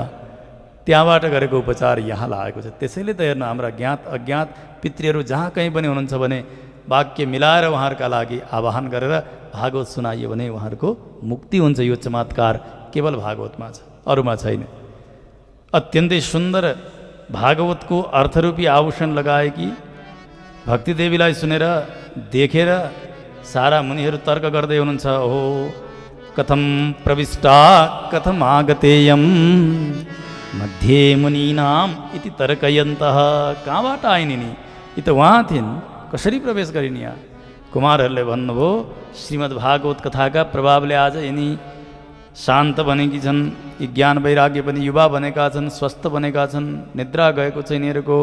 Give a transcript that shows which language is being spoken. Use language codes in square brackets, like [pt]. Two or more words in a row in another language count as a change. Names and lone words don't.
[ne] त्यहाँबाट गरेको उपचार यहाँ लागेको छ। त्यसैले त हेर्नु, हाम्रा ज्ञात अज्ञात पितृहरू जहाँ कहीँ पनि हुनुहुन्छ भने वाक्य मिलाएर उहाँहरूका लागि आवाहन गरेर भागवत सुनाइयो भने उहाँहरूको मुक्ति हुन्छ। यो चमत्कार केवल भागवतमा छ, अरूमा छैन। अत्यन्तै सुन्दर भागवतको अर्थरूपी आभूषण लगाएकी भक्ति देवीलाई सुनेर देखेर सारा मुनिहरू तर्क गर्दै हुनुहुन्छ। ओहो, [sa] कथम प्रविष्टा कथम आगतेयम मध्ये मुनीनाम इति तर्कयन्तः। [ne] कहाँबाट आइन् यिनी? यी त उहाँ थिइन्, कसरी प्रवेश गरिन् यहाँ? कुमारहरूले भन्नुभयो, श्रीमद् भागवत कथाका प्रभावले आज यिनी शान्त बनेकी छन्, यी ज्ञान वैराग्य पनि युवा बनेका छन्, स्वस्थ बनेका छन्, निद्रा गएको छ यिनीहरूको।